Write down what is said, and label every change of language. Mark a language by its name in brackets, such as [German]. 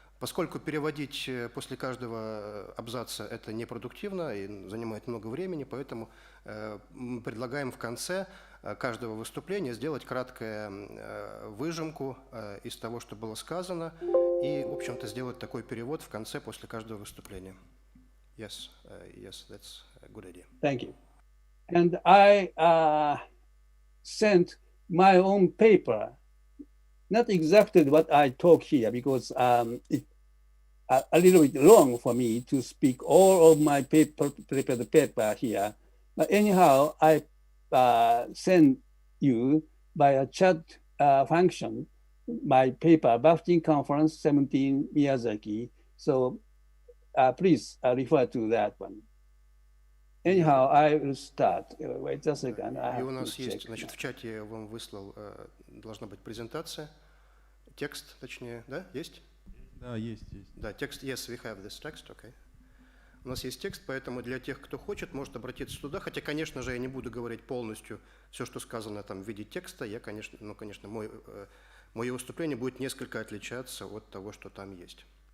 [Russian] Поскольку переводить после каждого абзаца это непродуктивно и занимает много времени, поэтому мы предлагаем в конце каждого выступления сделать краткую выжимку из того, что было сказано, и, в общем-то, сделать такой перевод в конце после каждого выступления. [English] Yes, yes, that's a good idea. Thank you. And I sent my own paper, not exactly what I talk here, because it's a little bit long for me to speak all of my prepared paper here. But anyhow, I send you by a chat function my paper, Baftin Conference 17 Miyazaki. So please refer to that one. Anyhow, I will start. Wait a second. [Russian] И у нас есть, значит, в чате я вам выслал, должна быть презентация, текст, точнее, да, есть? Да, есть. Да, текст, [English] yes, we have this text, okay. [Russian] У нас есть текст, поэтому для тех, кто хочет, может обратиться туда, хотя, конечно же, я не буду говорить полностью все, что сказано там в виде текста, я, конечно, мое выступление будет несколько отличаться от того, что там есть.